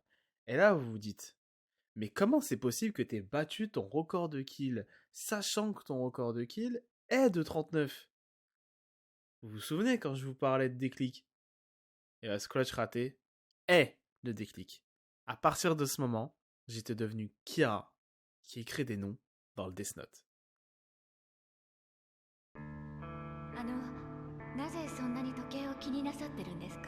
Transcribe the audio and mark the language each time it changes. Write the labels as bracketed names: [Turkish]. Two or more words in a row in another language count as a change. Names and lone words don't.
[French] Et là, vous vous dites, mais comment c'est possible que t'aies battu ton record de kills, sachant que ton record de kills est de 39? Vous vous souvenez quand je vous parlais de déclic? Et ce clutch raté est le déclic. À partir de ce moment, j'étais devenu Kira, qui écrit des noms dans le Death Note. [Japanese] なぜそんなに時計を気になさってるんですか？